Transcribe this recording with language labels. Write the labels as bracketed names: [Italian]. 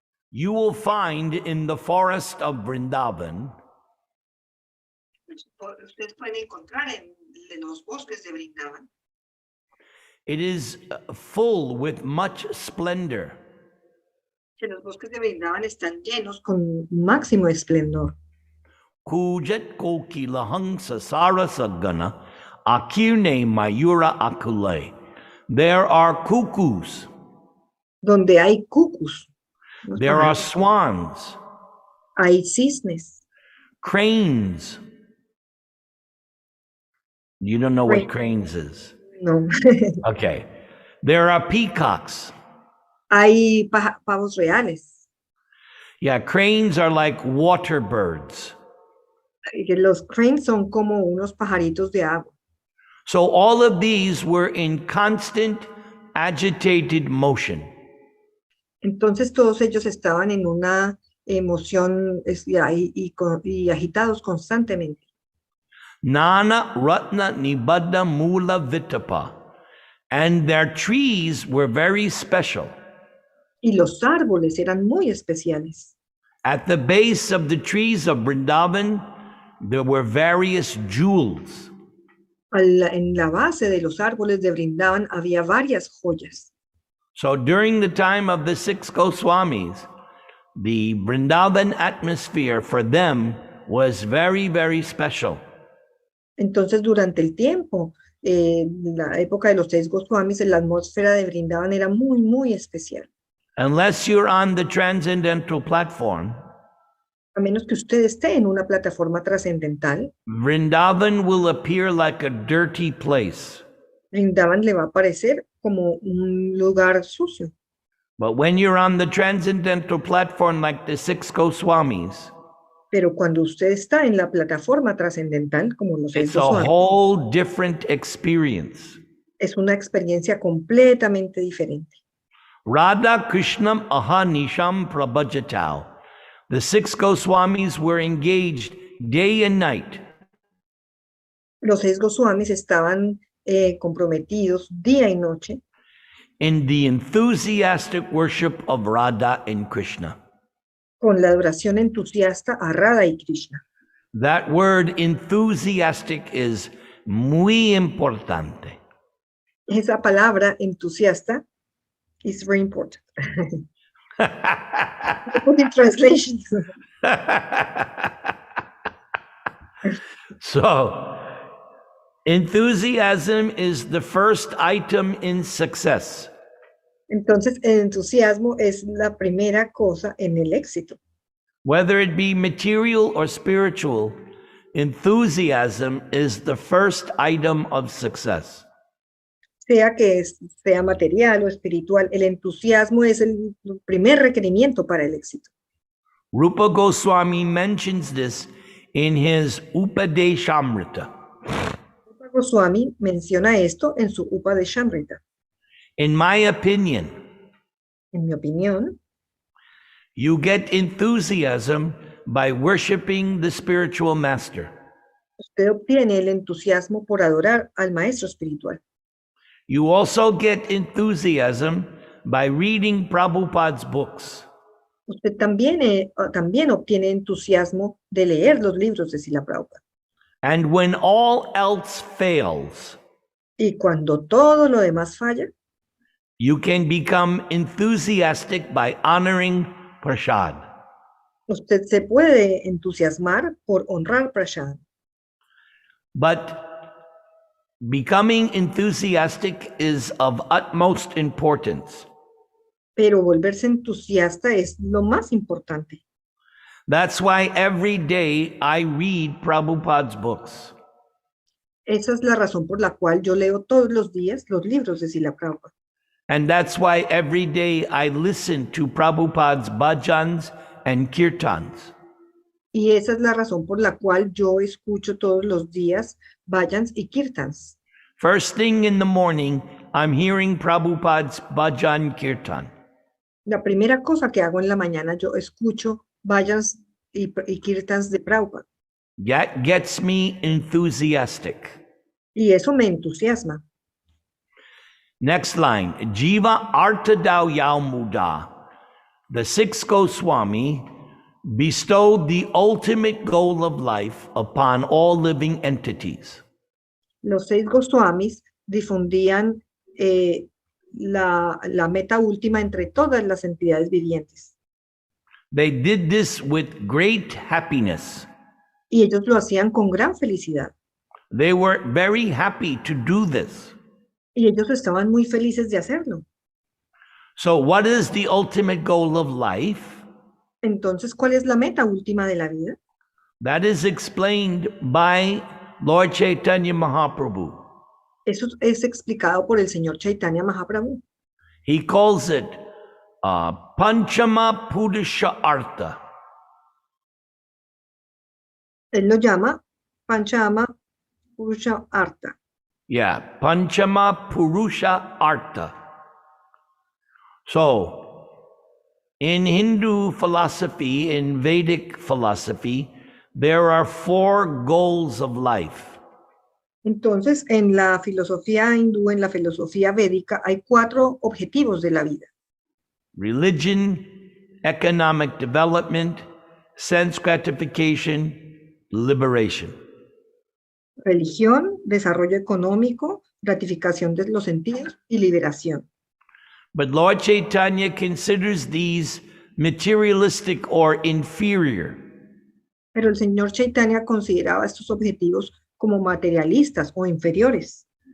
[English] You will find in the forest of Vrindavan [Spanish] Ustedes pueden encontrar en los bosques de Brindavan. [English] it is full with much splendor. [Spanish] Que los bosques de Brindavan están llenos con máximo esplendor. [Sanskrit] Kujet koki lahangsa sarasagana akirne mayura akule. [English] There are cuckoos. [Spanish] Donde hay cucus. [English] There are swans. [Spanish] Hay cisnes. [English] Cranes. You don't know what cranes is. No. Okay. There are peacocks. [Spanish] Hay pavos reales. [English] Yeah, cranes are like water birds. [Spanish] Los cranes son como unos pajaritos de agua. [English] So all of these were in constant, agitated motion. [Spanish] Entonces todos ellos estaban en una emoción y agitados constantemente. [Sanskrit] Nana Ratna Nibadda Mula Vitapa. [English] And their trees were very special. [Spanish] Y los árboles eran muy especiales. [English] At the base of the trees of Vrindavan, there were various jewels. [Spanish] En la base de los árboles de Brindavan había varias joyas. [English] So during the time of the 6 Goswamis, the Vrindavan atmosphere for them was very, very special. [Spanish] Entonces, durante el tiempo, la época de los 6 Goswamis, la atmósfera de Brindavan era muy, muy especial. [English] Unless you're on the transcendental platform, [Spanish] A menos que usted esté en una plataforma trascendental, [English] Vrindavan will appear like a dirty place. [Spanish] Brindavan le va a parecer como un lugar sucio. [English] But when you're on the transcendental platform like the 6 Goswamis, [Spanish] Pero cuando usted está en la plataforma trascendental, como los 6 [English] it's a Goswamis, whole different experience. [Spanish] es una experiencia completamente diferente. [Sanskrit] Radha Krishnam Aha Nisham Prabhajatau. [English] The 6 Goswamis were engaged day and night [Spanish] Los 6 Goswamis estaban comprometidos día y noche [English] in the enthusiastic worship of Radha and Krishna. [Spanish] con la adoración entusiasta a Radha y Krishna. [English] That word enthusiastic is [Spanish] muy importante. Esa palabra entusiasta [English] is very important. Put in translation. So, enthusiasm is the first item in success. [Spanish] Entonces, el entusiasmo es la primera cosa en el éxito. [English] Whether it be material or spiritual, enthusiasm is the first item of success. [Spanish] Sea material o espiritual, el entusiasmo es el primer requerimiento para el éxito. [English] Rupa Goswami mentions this in his Upadeshamrita. [Spanish] Rupa Goswami menciona esto en su Upadeshamrita. [English] In my opinion, [Spanish] En mi opinión, [English] you get enthusiasm by worshiping the spiritual master. [Spanish] usted obtiene el entusiasmo por adorar al maestro espiritual. [English] You also get enthusiasm by reading Prabhupada's books. [Spanish] Usted también obtiene entusiasmo de leer los libros de Srila Prabhupada. [English] And when all else fails, [Spanish] Y cuando todo lo demás falla, [English] you can become enthusiastic by honoring prasad. [Spanish] usted se puede entusiasmar por honrar prasad. [English] But becoming enthusiastic is of utmost importance. [Spanish] Pero volverse entusiasta es lo más importante. [English] That's why every day I read Prabhupada's books. [Spanish] Esa es la razón por la cual yo leo todos los días los libros de Srila Prabhupada. [English] And that's why every day I listen to Prabhupada's bhajans and kirtans. [Spanish] Y esa es la razón por la cual yo escucho todos los días bhajans y kirtans. [English] First thing in the morning, I'm hearing Prabhupada's bhajan kirtan. [Spanish] La primera cosa que hago en la mañana, yo escucho bhajans y kirtans de Prabhupada. [English] That gets me enthusiastic. [Spanish] Y eso me entusiasma. [English] Next line, [Sanskrit] Jiva Artadau Yau Muda. [English] The sixth Goswami bestowed the ultimate goal of life upon all living entities. [Spanish] Los 6 Goswamis difundían la meta última entre todas las entidades vivientes. [English] They did this with great happiness. [Spanish] Y ellos lo hacían con gran felicidad. [English] They were very happy to do this. [Spanish] Y ellos estaban muy felices de hacerlo. [English] So what is the ultimate goal of life? [Spanish] Entonces, ¿cuál es la meta última de la vida? [English] That is explained by Lord Chaitanya Mahaprabhu. [Spanish] Eso es explicado por el señor Chaitanya Mahaprabhu. [English] He calls it Panchama Purusha Artha. [Spanish] Él lo llama Panchama Purusha Artha. [English] Yeah, Panchama Purusha Artha. So, in Hindu philosophy, in Vedic philosophy, there are 4 goals of life. [Spanish] Entonces, en la filosofía hindú, en la filosofía védica, hay 4 objetivos de la vida. [English] Religion, economic development, sense gratification, liberation. [Spanish] Religión, desarrollo económico, gratificación de los sentidos y liberación. [English] But Lord Chaitanya considers these materialistic or inferior. [Spanish] Pero el señor Chaitanya consideraba estos objetivos como materialistas o inferiores.